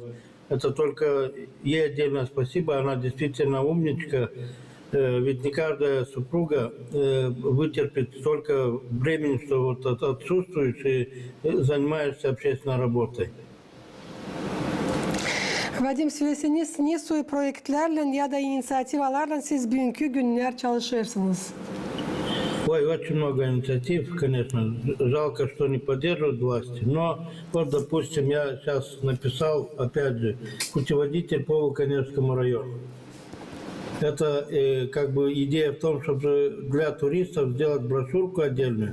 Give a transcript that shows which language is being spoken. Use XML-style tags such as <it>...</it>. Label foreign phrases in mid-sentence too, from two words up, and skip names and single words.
<ru>Это только ей отдельное спасибо, она действительно умничка, ведь не каждая супруга вытерпит столько времени, что вот отсутствуешь и занимаешься общественной работой.</ru> <gag>Vadim söyleseniz ne soy projelerle ya da inisiyativalarla siz bugünkü günler çalışırsınız?</gag> <ru>Ой, очень много инициатив, конечно. Жалко, что не поддерживают власти. Но вот, допустим, я сейчас написал, опять же, путеводитель по Волконевскому району. Это как бы идея в том, чтобы для туристов сделать брошюрку отдельную.</ru>